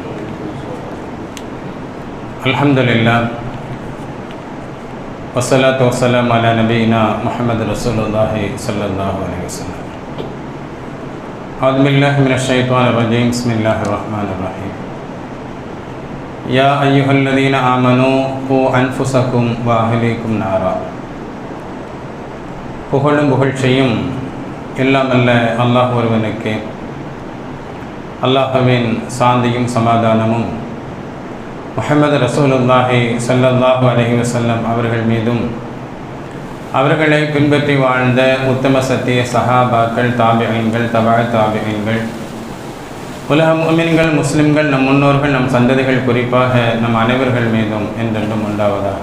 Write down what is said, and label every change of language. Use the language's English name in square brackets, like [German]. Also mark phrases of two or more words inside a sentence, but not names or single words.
[Arabic] الحمد لله والصلاة والسلام على نبينا محمد رسول الله صلى الله عليه وسلم. أعوذ بالله من الشيطان الرجيم بسم الله الرحمن الرحيم. يا أيها الذين آمنوا قوا أنفسكم وأهليكم نارا. [Tamil] புகழும் புகழ்ச்சியும் எல்லாம் அல்ல அல்லாஹ் ஒருவனுக்கே. அல்லாஹ்வின் சாந்தியும் சமாதானமும் முஹம்மது [Arabic] رسول الله صلى الله عليه وسلم [Tamil] அவர்கள் மீதும் அவர்களை பின்பற்றி வாழ்ந்த உத்தம சத்திய சஹாபாக்கள், தாபிஈன்கள், தபா தாபிஈன்கள், உலக முஃமின்கள், முஸ்லிம்கள், நம் முன்னோர்கள், நம் சந்ததிகள், குறிப்பாக நம் அனைவர்கள் மீதும் என்றென்றும் உண்டாவதாக.